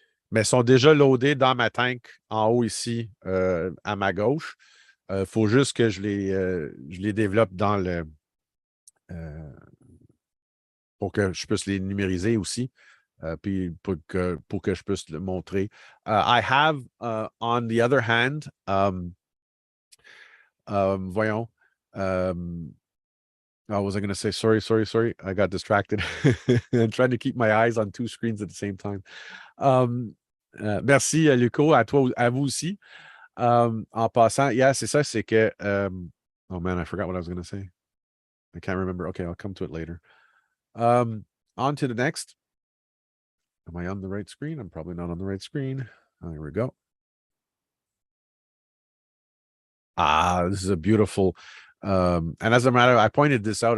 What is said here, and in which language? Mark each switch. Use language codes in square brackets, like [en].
[fr] Mais sont déjà loadés dans ma tank en haut ici, à ma gauche. Il faut juste que je les développe dans le. Pour que je puisse les numériser aussi. Puis pour que je puisse le montrer. [en] I have, on the other hand, [fr] voyons. [en] What was I going to say? Sorry. I got distracted. I'm trying to keep my eyes on two screens at the same time. [fr] Merci, Luco. À vous aussi. En passant, yeah, c'est ça, c'est que. [en] Oh man, I forgot what I was going to say. I can't remember. Okay, I'll come to it later. On to the next. Am I on the right screen? I'm probably not on the right screen. There we go. This is a beautiful. And as a matter, I pointed this out.